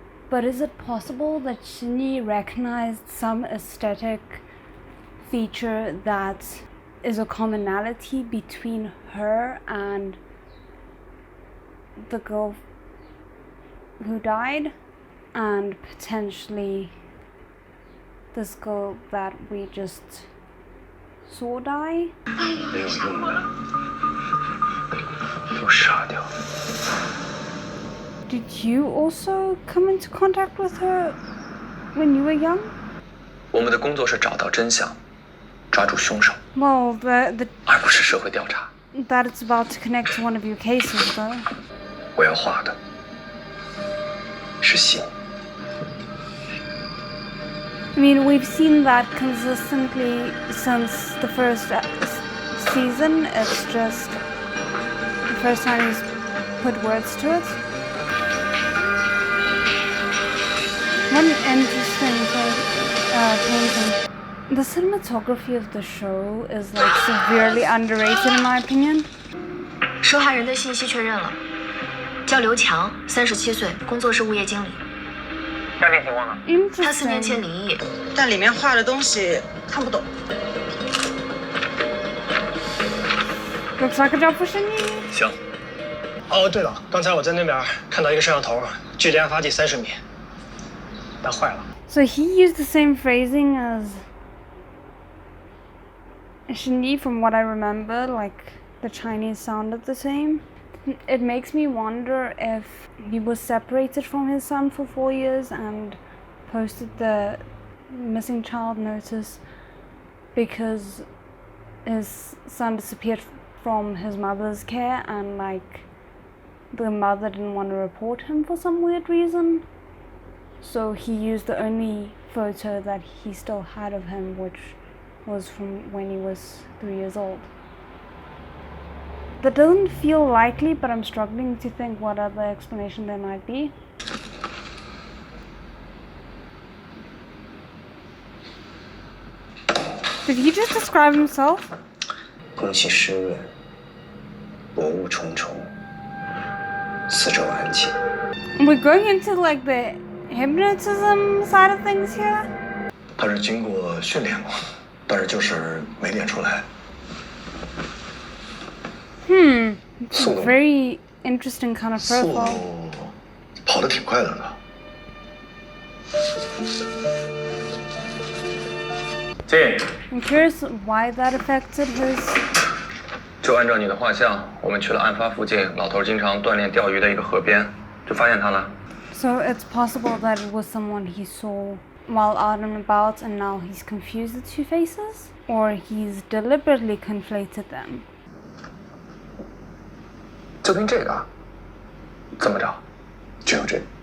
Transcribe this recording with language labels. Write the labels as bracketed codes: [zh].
[en] But is it possible that Shinji recognized some aesthetic feature that is a commonality between her and the girl who died, and potentially this girl that we just saw die? [zh] 没有用的，都傻掉。 [en] Did you also come into contact with her when you were young? [zh] 我们的工作是找到真相，抓住凶手， [en] Well, [zh] 而不是社会调查。 [en] that it's about to connect to one of your cases, though. [zh] 我要画的是心。 [en] I mean, we've seen that consistently since the first season. It's just the first time he's put words to it. What an interesting painting. The cinematography of the show is like severely underrated in my opinion. [zh] 受害人的信息确认了，叫刘强，37岁，工作是物业经理。家庭情况呢？他4年前 [en] Interesting. [zh] 离异，但里面画的东西看不懂。 [en] Looks like a job for Shinji. [zh] 行。哦，对了，刚才我在那边看到一个摄像头，距离案发地30米，但坏了。 [en] So he used the same phrasing as Shinji from what I remember, like the Chinese sounded the same. It makes me wonder if he was separated from his son for 4 years and posted the missing child notice because his son disappeared from his mother's care, and like the mother didn't want to report him for some weird reason, so he used the only photo that he still had of him, which was from when he was 3 years old. That doesn't feel likely, but I'm struggling to think what other explanation there might be. Did he just describe himself? [zh] 空气湿润，薄雾重重，四周安静。 [en] We're going into like the hypnotism side of things here. [zh] 他是经过训练过，但是就是没练出来。 [en] It's a very interesting kind of [zh] 速 [en] profile. [zh] 度跑得挺快的呢。进。 [en] I'm curious why that affected his. [zh] 就按照你的画像，我们去了案发附近老头经常锻炼钓鱼的一个河边，就发现他了。 [en] So it's possible that it was someone he saw while out and about, and now he's confused the two faces, or he's deliberately conflated them. [zh] 就凭这个，怎么着？只有这。